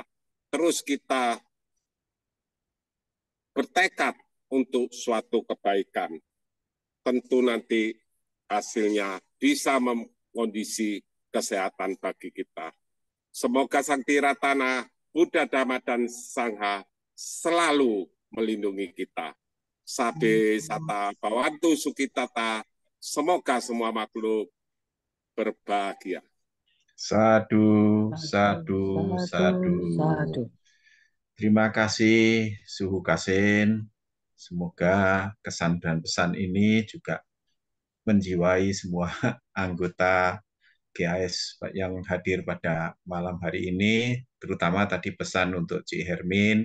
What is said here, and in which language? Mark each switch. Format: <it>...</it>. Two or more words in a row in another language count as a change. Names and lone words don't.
<id>Terus kita bertekad untuk suatu kebaikan. Tentu nanti hasilnya bisa mengkondisi kesehatan bagi kita. Semoga Sang Tiratana, Buddha, Dhamma, dan Sangha selalu melindungi kita.</id> <pi>Sabe sata bawantu sukitata,</pi> <id>semoga semua makhluk berbahagia.</id> <pi>Sadu, sadu, sadu.</pi> <id>Terima kasih Suhu Kasin. Semoga kesan dan pesan ini juga menjiwai semua anggota GAS yang hadir pada malam hari ini, terutama tadi pesan untuk Cik Hermin.</id>